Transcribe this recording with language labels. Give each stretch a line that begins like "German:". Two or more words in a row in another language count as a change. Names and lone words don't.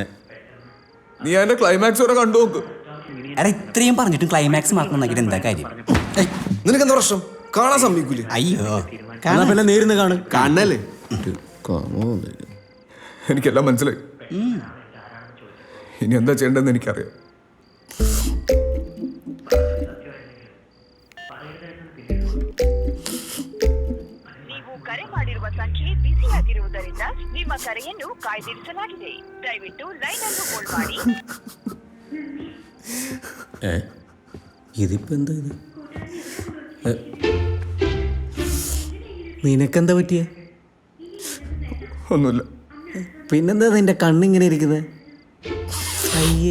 Malayalam: നീ അതിന്റെ ക്ലൈമാക്സ് വരെ കണ്ടു നോക്ക്. എടാ, ഇത്രയും പറഞ്ഞിട്ടും ക്ലൈമാക്സ് മാറ്റണമെന്നെങ്കിൽ എന്താ കാര്യം? നിനക്കെന്താ പ്രശ്നം? കാണാൻ സമ്മതിക്കൂലേ? അയ്യോ, എന്നാ പിന്നെ നേരിന്ന് കാണല്ലേ? എനിക്കെല്ലാം മനസ്സിലായി. ഇനി എന്താ ചെയ്യേണ്ടതെന്ന് എനിക്കറിയാം.
Kannada: ನೀವು ಕರೆ ಮಾಡಿರುವ ಸಂಖ್ಯೆ ಬಿಸಿಯಾಗಿರುವುದರಿಂದ ನಿಮ್ಮ ಕರೆಯನ್ನು ಕಾಯ್ದಿರಿಸಲಾಗಿದೆ. ದಯವಿಟ್ಟು ಲೈನ್ ಅನ್ನು ಹೋಲ್ಡ್ ಮಾಡಿ.
Malayalam: ഇതിപ്പോ എന്താ ഇത്? നിനക്കെന്താ പറ്റിയ? ഒന്നുമില്ല. പിന്നെന്താ നിന്റെ കണ്ണിങ്ങനെ ഇരിക്കുന്നത്? അയ്യേ,